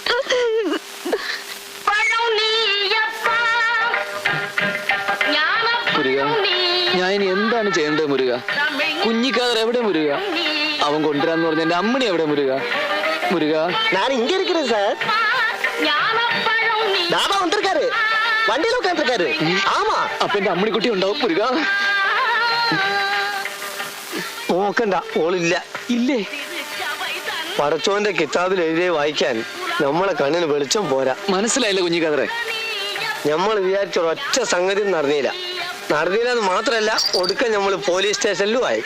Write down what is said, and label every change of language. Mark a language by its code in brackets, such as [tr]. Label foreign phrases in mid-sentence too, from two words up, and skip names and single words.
[ml] മുരുക, ഞാൻ ഇനി എന്താണ് ചെയ്യേണ്ടത് മുരുക? കുഞ്ഞിക്കാതർ എവിടെ മുരുക? അവൻ കൊണ്ടുവരാന്ന് പറഞ്ഞ എന്റെ അമ്മണി എവിടെ മുരുക? മുരുക, ഞാൻ ഇങ്ങനെ ഇരിക്കുന്നത് സാർ. [ta] தாபா வந்திருக்காரு, வண்டியில உட்காந்துருக்காரு. ஆமா, [ml] അപ്പൊ എന്റെ അമ്മണിക്കുട്ടി ഉണ്ടാവും മുരുക. നോക്കണ്ട, ഓളില്ല. ഇല്ലേ? പടച്ചോന്റെ കിതാബിൽ എഴുതിയ വായിക്കാൻ നമ്മളെ കണ്ണിന് വെളിച്ചം പോരാ. മനസ്സിലായില്ല കുഞ്ഞിക്കാതറെ. നമ്മൾ വിചാരിച്ച ഒറ്റ സംഗതി നടന്നില്ല എന്ന് മാത്രല്ല, ഒടുക്കം നമ്മൾ പോലീസ് സ്റ്റേഷനിലും ആയി.